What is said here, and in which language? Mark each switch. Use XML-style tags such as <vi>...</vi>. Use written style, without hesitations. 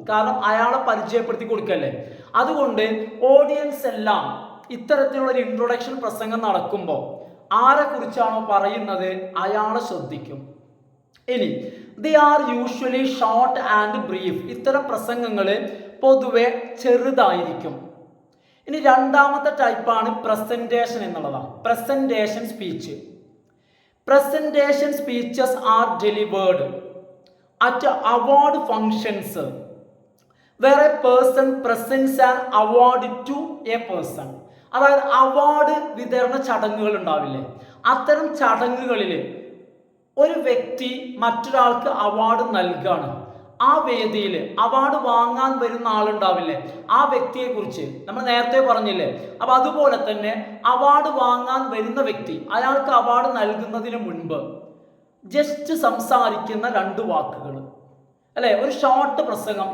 <ml>കാരണം അയാളെ പരിചയപ്പെടുത്തി കൊടുക്കല്ലേ. അതുകൊണ്ട് ഓഡിയൻസ് എല്ലാം ഇത്തരത്തിലുള്ള ഒരു ഇൻട്രൊഡക്ഷൻ പ്രസംഗം നടക്കുമ്പോൾ ആരെ കുറിച്ചാണോ പറയുന്നത് അയാളെ ശ്രദ്ധിക്കും.</ml> <en>ഇനി they are usually short and brief.</en> <ml>ഇത്തരം പ്രസംഗങ്ങൾ പൊതുവെ ചെറുതായിരിക്കും. ഇനി രണ്ടാമത്തെ ടൈപ്പാണ് പ്രസന്റേഷൻ എന്നുള്ളതാണ്. Presentation speech.</ml> <en>Presentation speeches are delivered at award functions where a person presents an award to a person.</en> <ml>അതായത് അവാർഡ് വിതരണ ചടങ്ങുകൾ ഉണ്ടാവില്ലേ, അത്തരം ചടങ്ങുകളിൽ ഒരു വ്യക്തി മറ്റൊരാൾക്ക് അവാർഡ് നൽകുകയാണ്. ആ വേദിയിൽ അവാർഡ് വാങ്ങാൻ വരുന്ന ആളുണ്ടാവില്ലേ, ആ വ്യക്തിയെ കുറിച്ച് നമ്മൾ നേരത്തെ പറഞ്ഞില്ലേ. അപ്പൊ അതുപോലെ തന്നെ അവാർഡ് വാങ്ങാൻ വരുന്ന വ്യക്തി, അയാൾക്ക് അവാർഡ് നൽകുന്നതിന് മുൻപ് ജസ്റ്റ് സംസാരിക്കുന്ന 2 വാക്കുകൾ അല്ലെ, ഒരു ഷോർട്ട് പ്രസംഗം.</ml>